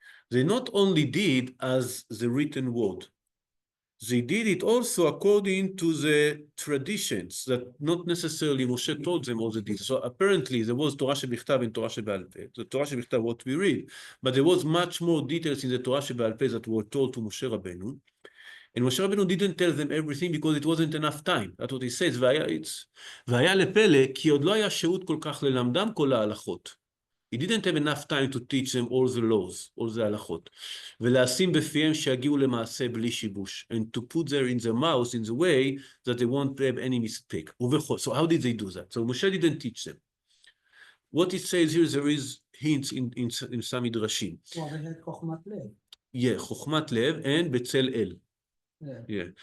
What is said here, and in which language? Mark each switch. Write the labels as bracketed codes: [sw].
[en] They not only did as the written word, they did it also according to the traditions that not necessarily Moshe told them all the details. So apparently there was Torah shebichtav and Torah shebe'al peh. The Torah shebichtav, what we read, but there was much more details in the Torah shebe'al peh that were told to Moshe Rabbeinu. And Moshe Rabbeinu didn't tell them everything because it wasn't enough time. That's what he says. [he] והיה לפלא, כי עוד לא היה שהות כל כך ללמדם כל ההלכות. [en] He didn't have enough time to teach them all the laws, all the halachot. [he] ולשים בפיהם שיגיעו למעשה בלי שיבוש. [en] And to put there in their mouths in the way that they won't have any mistake. So how did they do that? So Moshe didn't teach them. What it says here, there is hints in some midrashim. Well, they had chokhmat lev. Yeah, chokhmat lev and betzel el. Yeah.